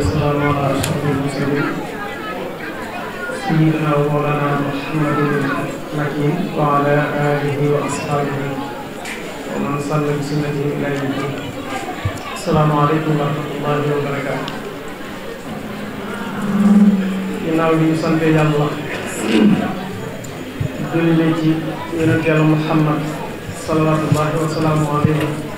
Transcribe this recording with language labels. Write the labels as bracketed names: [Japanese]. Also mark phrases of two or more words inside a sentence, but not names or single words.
[Arabic] والسلام على أشرف المرسلين سيدنا ومولانا محمد مكين وعلى آله وأصحابه ومن صلى بسنته إلى يوم الدين. السلام عليكم ورحمة الله وبركاته. [Wolof] ginnaaw bi ñu sante yàlla julli ci yonent yàlla Muhammad [Arabic] صلوات الله والسلام عليه